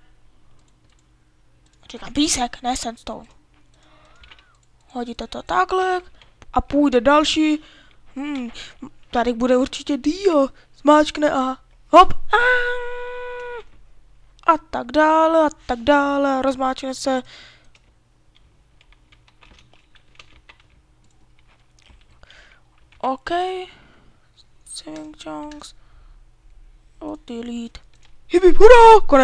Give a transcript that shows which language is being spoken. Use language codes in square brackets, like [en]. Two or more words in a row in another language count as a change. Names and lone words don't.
[cs] Říkám písek, ne sandstone. Hodíte to takhle a půjde další. Tady bude určitě dio. Zmáčkne a hop. A tak dále. Rozmáčkne se. OK. [en] Saving chunks. [cs] Delete. Hip hurá, konec.